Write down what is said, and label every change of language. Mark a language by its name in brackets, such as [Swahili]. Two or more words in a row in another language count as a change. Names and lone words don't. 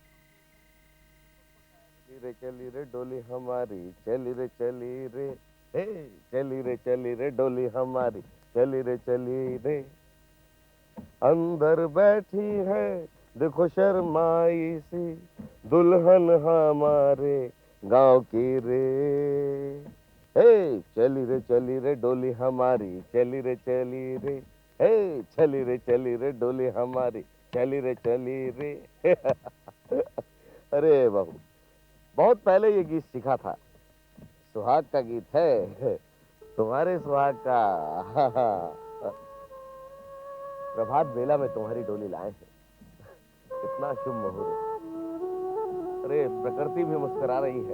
[Hindi] चली रे डोली हमारी, चली रे, हे चली रे डोली हमारी, चली रे। अंदर बैठी है देखो शर्माई सी, दुल्हन हमारे गांव की रे। हे चली रे डोली हमारी, चली रे। हे चली रे डोली हमारी, चली रे। अरे बहू, बहुत पहले ये गीत सीखा था। सुहाग का गीत है, तुम्हारे सुहाग का। प्रभात बेला में तुम्हारी डोली लाए हैं, कितना शुभ मुहूर्त। अरे प्रकृति भी मुस्कुरा रही है।